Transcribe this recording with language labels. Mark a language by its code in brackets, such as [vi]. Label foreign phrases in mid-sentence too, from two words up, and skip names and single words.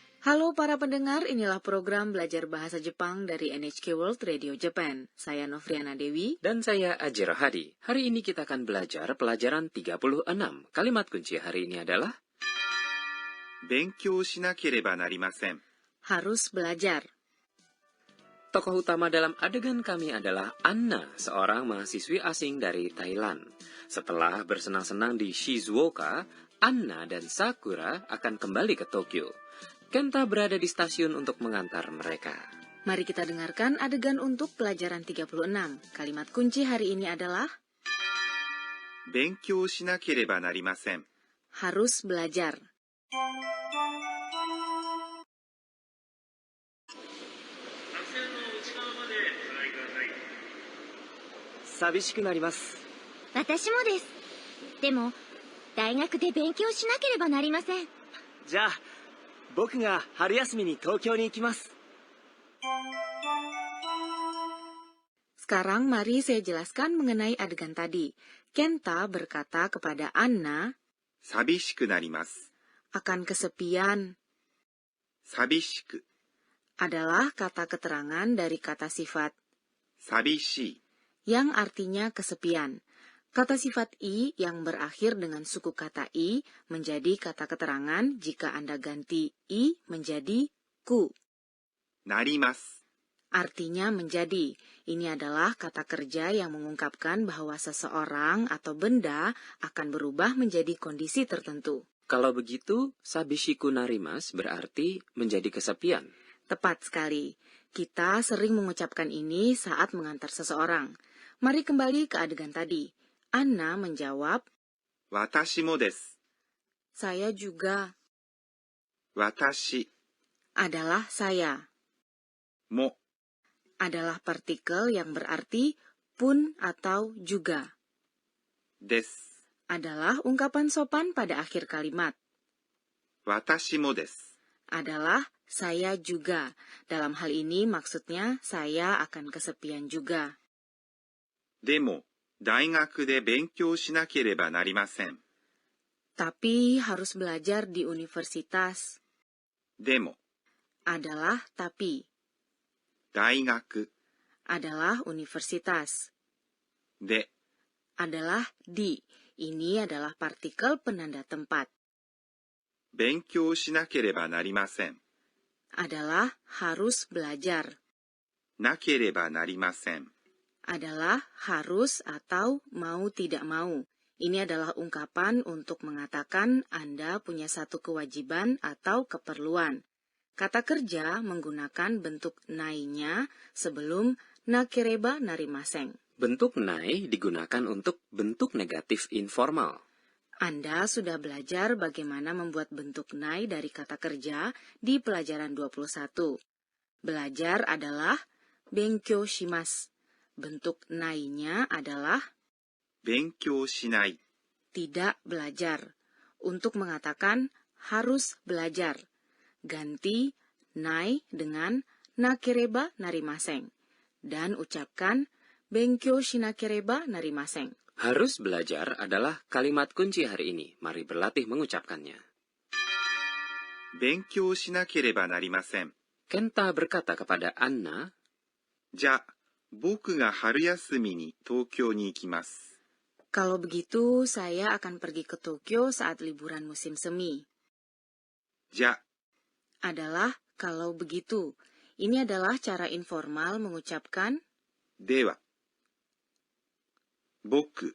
[id] Halo para pendengar, inilah program belajar bahasa Jepang dari NHK World Radio Japan. Saya Novriana Dewi. Dan saya Ajiro Hadi. Hari ini kita akan belajar pelajaran 36. Kalimat kunci hari ini adalah [ja] 勉強しなければなりません。 [id] Harus belajar. Tokoh utama dalam adegan kami adalah Anna, seorang mahasiswi asing dari Thailand. Setelah bersenang-senang di Shizuoka, Anna dan Sakura akan kembali ke Tokyo. Kenta berada di stasiun untuk mengantar mereka. Mari kita dengarkan adegan untuk pelajaran 36. Kalimat kunci hari ini adalah [ja] 勉強しなければなりません。 [id] harus belajar. [ja] Sabishiku 私もです。でも、大学で勉強しなければなりません。じゃあ、僕が春休みに東京に行きます。 [id] Sekarang mari saya jelaskan mengenai adegan tadi. Kenta berkata kepada Anna [ja] 寂しくなります。 [id] akan kesepian [ja] 寂しく、 [id] adalah kata keterangan dari kata sifat [ja] 寂しい、 [id] yang artinya kesepian. Kata sifat i yang berakhir dengan suku kata i menjadi kata keterangan jika Anda ganti i menjadi ku. [ja] なります。 [id] Artinya menjadi. Ini adalah kata kerja yang mengungkapkan bahwa seseorang atau benda akan berubah menjadi kondisi tertentu. Kalau begitu, [ja] 寂しくなります [id] berarti menjadi kesepian. Tepat sekali. Kita sering mengucapkan ini saat mengantar seseorang. Mari kembali ke adegan tadi. Anna menjawab, [ja] 私もです。 [id] saya juga [ja] 私 [id] adalah saya. [ja] も [id] Adalah partikel yang berarti pun atau juga. [ja] です。 [id] Adalah ungkapan sopan pada akhir kalimat. [ja] 私もです。 [id] Adalah saya juga. Dalam hal ini maksudnya saya akan kesepian juga. [ja] でも、大学で勉強しなければなりません。 [id] Tapi harus belajar di universitas. [ja] でも、 [id] Adalah tapi. [ja] 大学 [id] Adalah universitas. [ja] で [id] Adalah di. Ini adalah partikel penanda tempat. [ja] 勉強しなければなりません。 [id] Adalah harus belajar. [ja] なければなりません。 [id] Adalah harus atau mau tidak mau. Ini adalah ungkapan untuk mengatakan Anda punya satu kewajiban atau keperluan. Kata kerja menggunakan bentuk nai-nya sebelum [ja] なければなりません. [id] Bentuk nai digunakan untuk bentuk negatif informal. Anda sudah belajar bagaimana membuat bentuk nai dari kata kerja di pelajaran 21. Belajar adalah [ja] 勉強します. [id] Bentuk nai-nya adalah 勉強しない。 tidak belajar. Untuk mengatakan harus belajar, ganti nai dengan [ja] なければなりません. [id] Dan ucapkan [ja] 勉強しなければなりません. [id] Harus belajar adalah kalimat kunci hari ini. Mari berlatih mengucapkannya. [ja] 勉強しなければなりません。 [id] Kenta berkata kepada Anna, [ja] じゃあ、僕が春休みに東京に行きます。 [id] Kalau begitu, saya akan pergi ke Tokyo saat liburan musim semi. [ja] じゃ、 [id] Adalah kalau begitu. Ini adalah cara informal mengucapkan [ja] では。僕